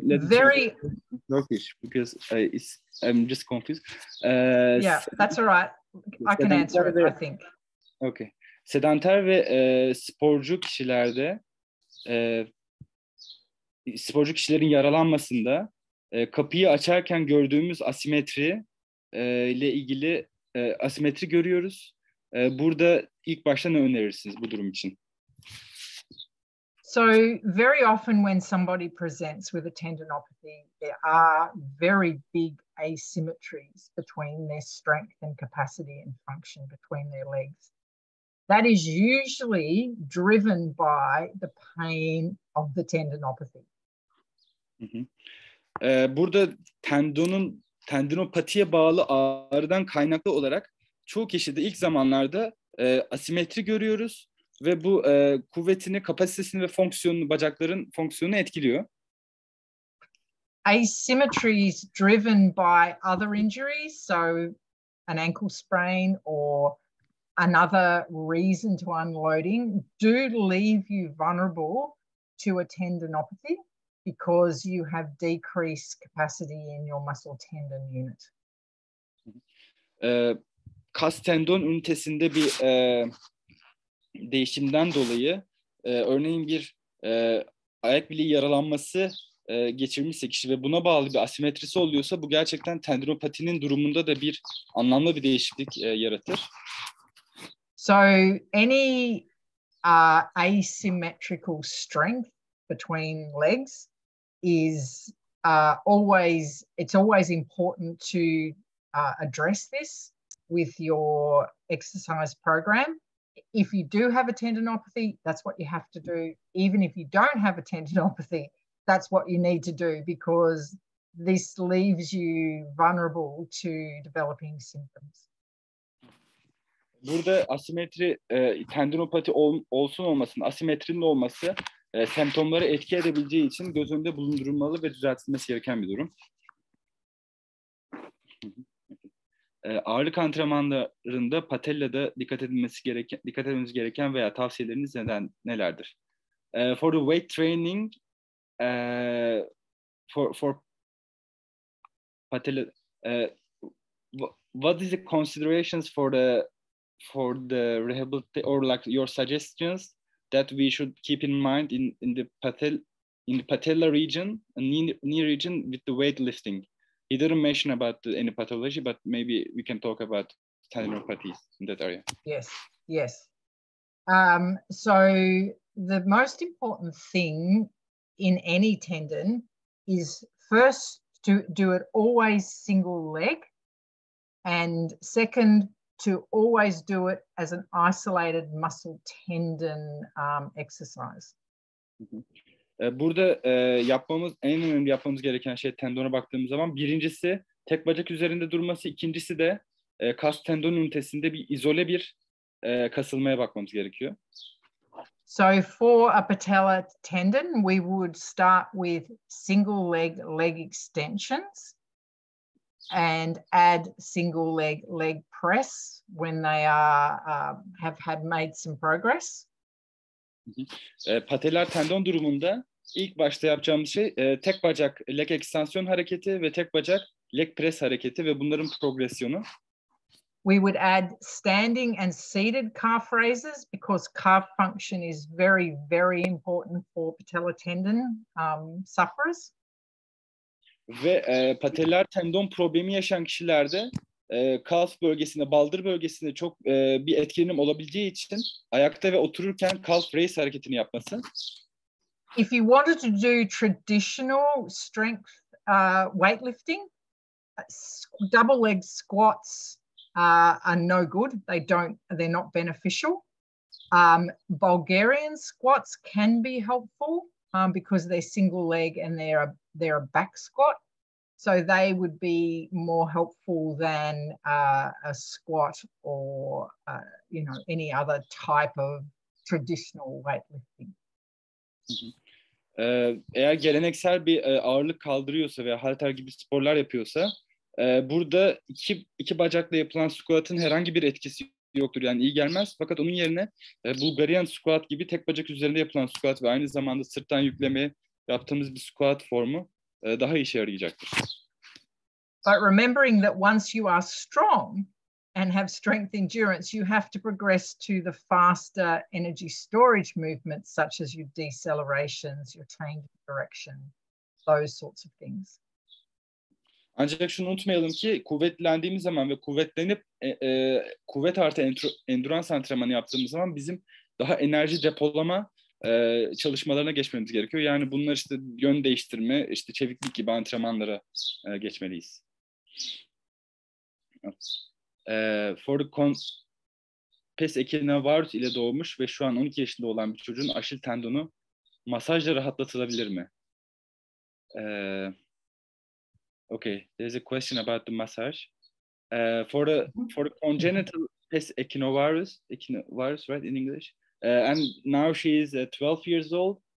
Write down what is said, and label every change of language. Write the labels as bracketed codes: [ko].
[en] Very Turkish because I'm just confused. Yeah, that's all right. I can answer it, I think. Okay. [tr] Sedanter ve sporcu kişilerde sporcu kişilerin yaralanmasında kapıyı açarken gördüğümüz asimetri ile ilgili asimetri görüyoruz. Burada ilk başta ne önerirsiniz bu durum için? [en] So very often when somebody presents with a tendinopathy, there are very big asymmetries between their strength and capacity and function between their legs. That is usually driven by the pain of the tendinopathy. [tr] Burada tendinopatiye bağlı ağrıdan kaynaklı olarak çoğu kişide ilk zamanlarda asimetri görüyoruz ve bu kuvvetini, kapasitesini ve fonksiyonunu, bacakların fonksiyonunu etkiliyor. [en] Asymmetry is driven by other injuries, so an ankle sprain or another reason to unloading do leave you vulnerable to a tendinopathy because you have decreased capacity in your muscle tendon unit. [tr] Kas tendon ünitesinde bir değişimden dolayı örneğin bir ayak bileği yaralanması geçirmişse kişi ve buna bağlı bir asimetrisi oluyorsa bu gerçekten tendinopatinin durumunda da bir anlamlı bir değişiklik yaratır. [en] So any asymmetrical strength between legs is always important to address this with your exercise program. if you do have a tendinopathy, that's what you have to do. Even if you don't have a tendinopathy, that's what you need to do, because this leaves you vulnerable to developing symptoms. [tr] Burada asimetri, tendinopati olsun olmasın, asimetrinin olması semptomları etki edebileceği için göz önünde bulundurulmalı ve düzeltilmesi gereken bir durum. Ağırlık antrenmanlarında patellada dikkat edilmemiz gereken veya tavsiyeleriniz nelerdir? [en] For the weight training, for patella, what is the considerations for the rehabilitation, or like your suggestions that we should keep in mind in the patella region, knee region, with the weightlifting? He didn't mention about any pathology, but maybe we can talk about tendinopathies in that area. Yes. So the most important thing in any tendon is first to do it always single leg, and second, to always do it as an isolated muscle tendon exercise. [tr] Burada en önemli yapmamız gereken şey tendona baktığımız zaman, birincisi tek bacak üzerinde durması, ikincisi de kas tendon ünitesinde bir izole bir kasılmaya bakmamız gerekiyor. [en] So for a patella tendon, we would start with single leg extensions and add single leg press when they have made some progress. [tr] Patellar tendon durumunda ilk başta yapacağımız şey tek bacak leg ekstansiyon hareketi ve tek bacak leg press hareketi ve bunların progresyonu. [en] We would add standing and seated calf raises, because calf function is very, very important for patellar tendon sufferers. [tr] Ve patellar tendon problemi yaşayan kişilerde kalf bölgesinde, baldır bölgesinde çok bir etkilenim olabileceği için ayakta ve otururken calf raise hareketini yapması. [en] If you wanted to do traditional strength weightlifting, double leg squats are no good. They're not beneficial. Bulgarian squats can be helpful because they're single leg and they're a back squat. So they would be more helpful than a squat or any other type of traditional weightlifting. [tr] Eğer geleneksel bir ağırlık kaldırıyorsa veya halter gibi sporlar yapıyorsa, burada iki bacakla yapılan squat'ın herhangi bir etkisi yoktur. Yani iyi gelmez. Fakat onun yerine Bulgarian squat gibi tek bacak üzerinde yapılan squat ve aynı zamanda sırttan yükleme yaptığımız bir squat formu daha işe yarayacaktır. [en] But remembering that once you are strong and have strength endurance, you have to progress to the faster energy storage movements, such as your decelerations, your change of direction, those sorts of things. [tr] Ancak şunu unutmayalım ki kuvvetlendiğimiz zaman ve kuvvetlenip kuvvet artı endurance antrenmanı yaptığımız zaman bizim daha enerji depolama çalışmalarına geçmemiz gerekiyor. Yani bunlar işte yön değiştirme, işte çeviklik gibi antrenmanlara geçmeliyiz. [en] For the [tr] pes echinovarus ile doğmuş ve şu an 12 yaşında olan bir çocuğun aşil tendonu masajla rahatlatılabilir mi? [en] Okay, there's a question about the massage. For the congenital pes echinovarus, right, in English, and now she is 12 years old.